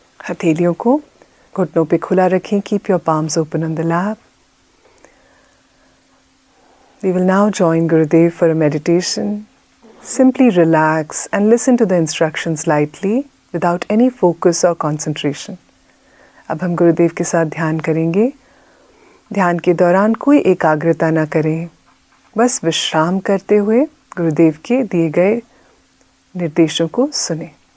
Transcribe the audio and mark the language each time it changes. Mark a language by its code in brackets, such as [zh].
[hi] हथेलियों को घुटनों पे खुला रखें. [en] Keep your palms open on the lap. We will now join Gurudev for a meditation. Simply relax and listen to the instructions lightly without any focus or concentration. [hi] अब हम गुरुदेव के साथ ध्यान करेंगे. ध्यान के दौरान कोई एकाग्रता ना करें. बस विश्राम करते हुए गुरुदेव के दिए गए निर्देशों को सुनें.